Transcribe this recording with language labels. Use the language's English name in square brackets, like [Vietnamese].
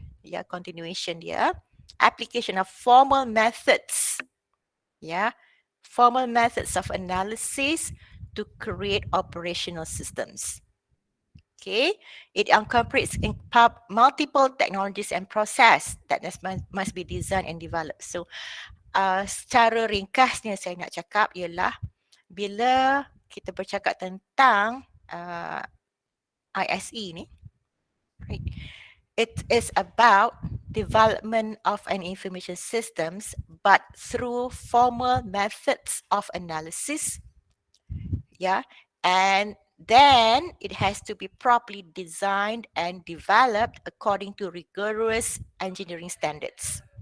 [English] Yeah, continuation [Malay] dia. [English] Application of formal methods. Yeah, formal methods of analysis to create operational systems. Okay, it incorporates multiple technologies and process that must be designed and developed. So, [Malay] secara ringkasnya saya nak cakap ialah bila kita bercakap tentang ISE ni, [English] right? It is about development of an information systems, but through formal methods of analysis, and then it has to be properly designed and developed according to rigorous engineering standards.